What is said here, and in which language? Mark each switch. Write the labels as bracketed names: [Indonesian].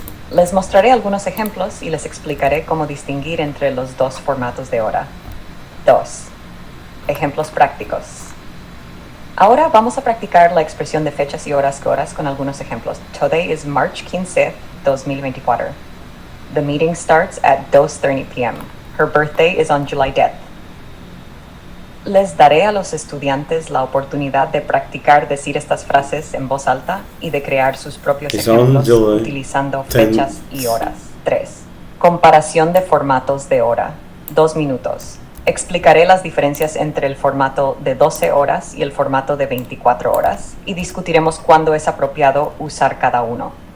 [Spanish] Les mostraré algunos ejemplos y les explicaré cómo distinguir entre los dos formatos de hora. 2. Ejemplos prácticos. Ahora vamos a practicar la expresión de fechas y horas con algunos ejemplos. [English] Today is March 15, 2024. The meeting starts at 2:30 p.m. Her birthday is on July 10th. [Spanish] Les daré a los estudiantes la oportunidad de practicar decir estas frases en voz alta y de crear sus propios ejemplos utilizando fechas y horas. 3. Comparación de formatos de hora. 2 minutos. Explicaré las diferencias entre el formato de 12 horas y el formato de 24 horas y discutiremos cuándo es apropiado usar cada uno.